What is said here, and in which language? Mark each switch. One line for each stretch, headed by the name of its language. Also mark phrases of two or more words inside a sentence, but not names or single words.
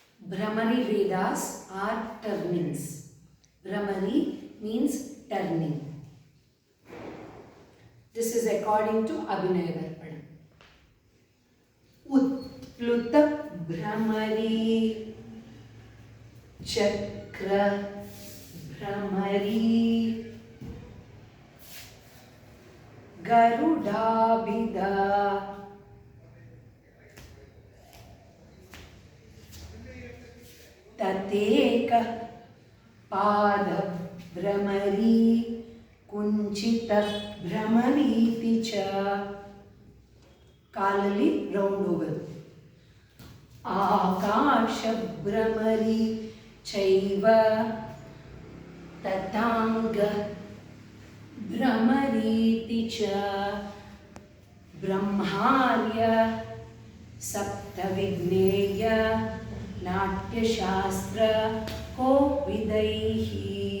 English: Brahmari Vedas are turnings. Brahmari means turning. This is according to Abhinaya Darpana.
Sanskrit: उत्प्लुत भ्रमरी चक्र भ्रमरी गरुडभिद तटेक पाद भ्रमरी कुञ्चित भ्रमरीति च
Kannada: ಕಾಲಲ್ಲಿ ರೌಂಡ್ ಹೋಗೋದು.
Sanskrit: ಆಕಾಶ ಭ್ರಮರಿ ಚೈವ ತಥಾಂಗ ಭ್ರಮರೀತಿ ಚ ಬ್ರಹ್ಮಾರ್ಯ ಸಪ್ತವಿಜ್ಞೇಯ ನಾಟ್ಯಶಾಸ್ತ್ರ ಕೋವಿದೈಹಿ